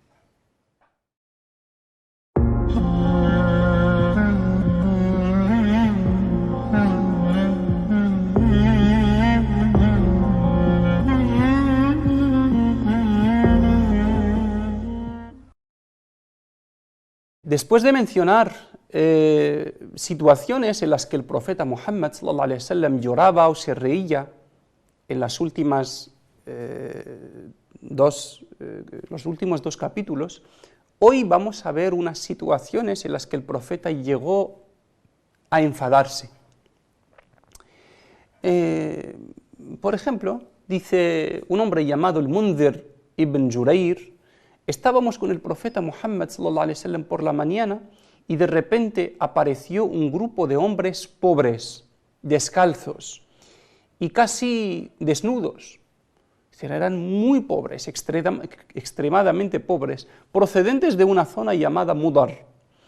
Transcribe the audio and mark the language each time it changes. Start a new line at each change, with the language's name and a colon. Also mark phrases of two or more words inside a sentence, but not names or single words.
Spanish: Después de mencionar situaciones en las que el profeta Muhammad
Arabic: صلى الله عليه وسلم
Spanish: lloraba o se reía en los últimos dos capítulos, hoy vamos a ver unas situaciones en las que el profeta llegó a enfadarse. Por ejemplo, dice un hombre llamado el Mundhir ibn Jurayr: estábamos con el profeta Muhammad
Arabic: صلى الله عليه وسلم
Spanish: por la mañana y de repente apareció un grupo de hombres pobres, descalzos y casi desnudos. Eran muy pobres, extremadamente pobres, procedentes de una zona llamada Mudar.